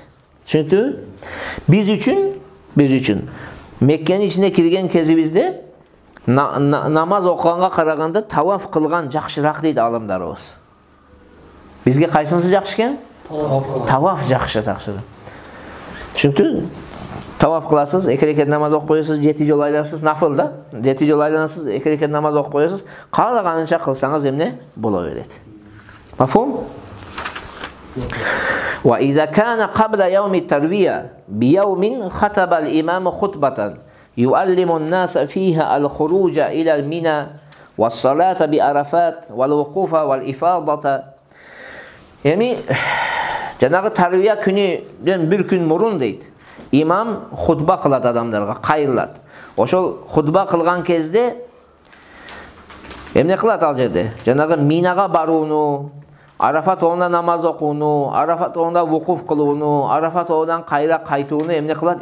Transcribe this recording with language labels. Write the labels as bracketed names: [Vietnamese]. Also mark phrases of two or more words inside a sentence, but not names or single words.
[Kyrgyz] Чүнкү биз үчүн Меккенин ичине кирген кезибизде намаз окуганга караганда таваф кылган жакшыраак дейт алымдарыбыз. Бизге кайсынысы жакшы экен? Таваф жакшы таксыры. Чүнкү таваф кыласыз, 2 рекет намаз окуп коесуз, 7 жолу айланасыз, нафыл да. 7 жолу айланасыз, 2 рекет намаз окуп коесуз, каалаганынча кылсаңыз эмне боло берет. Мафхум? [Arabic] وإذا كان قبل يوم التروية بيوم خطب الإمام خطبة يعلم الناس فيها الخروج إلى منى والصلاة بعرفات والوقوف والإفاضة. [Kyrgyz] Эми жанагы тарвия күнүдөн бир күн мурун дейт. Имам хутба кылат адамдарга, кайрылат. Ошол хутба кылган кезде эмне кылат ал жерде? Жанагы минага барууну, Арафат оңда намаз окууну, Арафат оңда вукуф кылууну, Арафат оңдан кайра кайтууну эмне кылат?